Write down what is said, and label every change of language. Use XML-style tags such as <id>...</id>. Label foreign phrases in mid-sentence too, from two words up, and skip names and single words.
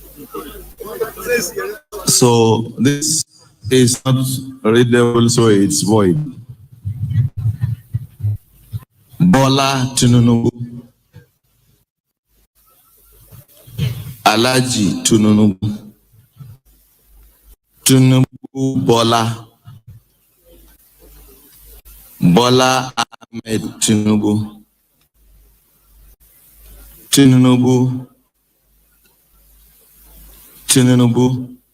<en>So this is not readable, so it's void. Bola Tinubu. Alaji Tinubu. Tinubu Bola. Bola Ahmed Tinubu. Tinubu. Tinubu.</en>